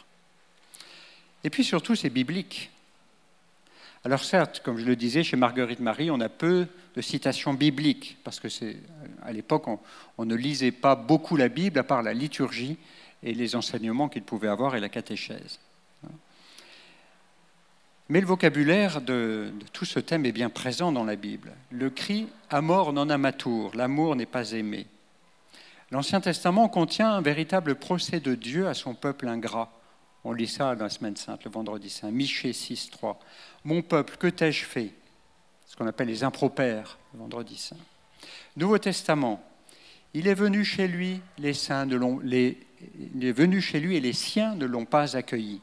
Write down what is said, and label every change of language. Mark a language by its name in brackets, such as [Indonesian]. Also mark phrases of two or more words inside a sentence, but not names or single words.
[French] Et puis surtout, c'est biblique. Alors certes, comme je le disais, chez Marguerite Marie, on a peu de citations bibliques, parce que à l'époque, on ne lisait pas beaucoup la Bible, à part la liturgie et les enseignements qu'il pouvait avoir et la catéchèse. Mais le vocabulaire de tout ce thème est bien présent dans la Bible. Le cri « [Latin] Amor non amatur », [French] l'amour n'est pas aimé. L'Ancien Testament contient un véritable procès de Dieu à son peuple ingrat. On lit ça dans la Semaine Sainte, le Vendredi Saint, Michée 6, 3. « Mon peuple, que t'ai-je fait ?» Ce qu'on appelle les impropères, le Vendredi Saint. Nouveau Testament, il est venu chez lui, il est venu chez lui et les siens ne l'ont pas accueilli.